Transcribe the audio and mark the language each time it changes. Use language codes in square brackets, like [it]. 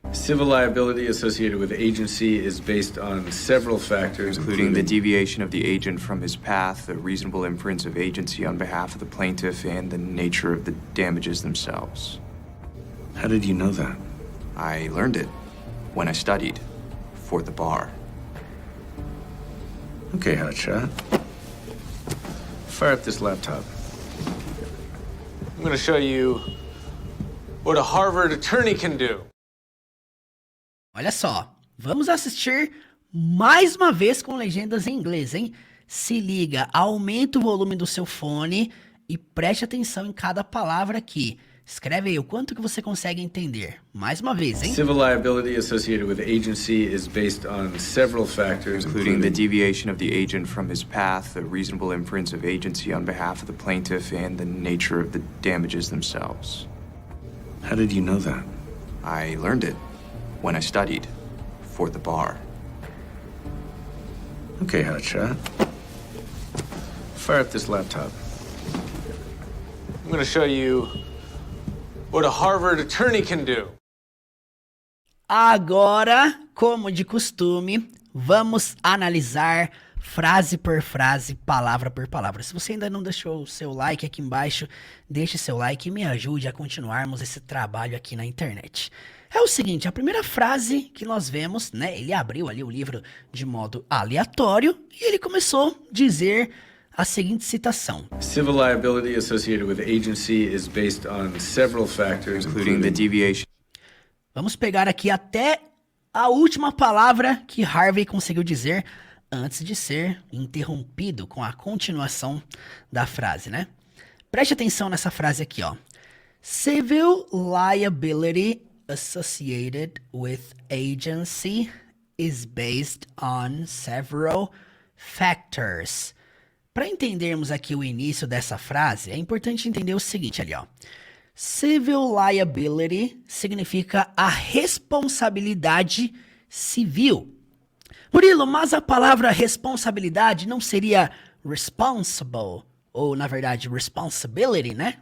[en] Civil liability associated with agency is based on several factors, Including the deviation of the agent from his path, the reasonable inference of agency on behalf of the plaintiff, and the nature of the damages themselves. How did you know that? I learned it when I studied for the bar. Okay, hotshot. Fire up this laptop. I'm going to show you what a Harvard attorney can do. [pt] Olha só, vamos assistir mais uma vez com legendas em inglês, hein? Se liga, aumenta o volume do seu fone e preste atenção em cada palavra aqui. Escreve aí o quanto que você consegue entender. Mais uma vez, hein? [en] Civil liability associated with agency is based on several factors, Including the deviation of the agent from his path, the reasonable inference of agency on behalf of the plaintiff, and the nature of the damages themselves. How did you know that? I learned it when I studied for the bar. Okay, hotshot. Fire up this laptop. I'm gonna show you what a Harvard attorney can do. [pt] Agora, como de costume, vamos analisar frase por frase, palavra por palavra. Se você ainda não deixou o seu like aqui embaixo, deixe seu like e me ajude a continuarmos esse trabalho aqui na internet. É o seguinte, a primeira frase que nós vemos, né, ele abriu ali o livro de modo aleatório e ele começou a dizer a seguinte citação. [en] Civil liability associated with agency is based on several factors, including the deviation. [pt] Vamos pegar aqui até a última palavra que Harvey conseguiu dizer antes de ser interrompido com a continuação da frase, né? Preste atenção nessa frase aqui, ó. [en] Civil liability associated with agency is based on several factors. [pt] Para entendermos aqui o início dessa frase, é importante entender o seguinte ali, ó. [en] Civil liability [pt] significa a responsabilidade civil. Murilo, mas a palavra responsabilidade não seria responsible, ou na verdade responsibility, né?